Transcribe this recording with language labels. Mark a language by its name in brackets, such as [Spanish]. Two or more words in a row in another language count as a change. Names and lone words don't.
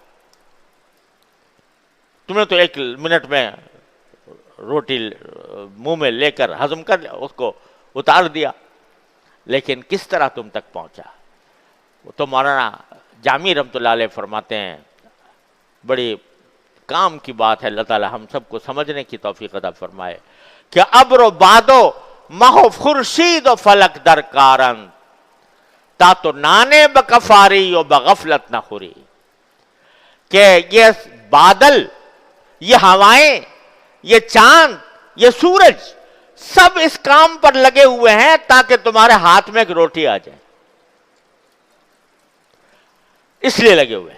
[Urdu] تم نے تو 1 منٹ میں روٹی منہ میں لے کر ہضم کر لیا، اس کو اتار دیا، لیکن کس طرح تم تک پہنچا۔ تو مولانا جامی رحمۃ اللہ علیہ فرماتے ہیں، بڑی کام کی بات ہے، اللہ تعالی ہم سب کو سمجھنے کی توفیق عطا فرمائے، کہ [Persian] ابر و بادو مہو خورشید و فلک در کارند تا تو نانے بکفاری و بغفلت نہ خوری، [Urdu] کہ یہ بادل، یہ ہوائیں، یہ چاند، یہ سورج، سب اس کام پر لگے ہوئے ہیں تاکہ تمہارے ہاتھ میں ایک روٹی آ جائے، اس لیے لگے ہوئے ہیں۔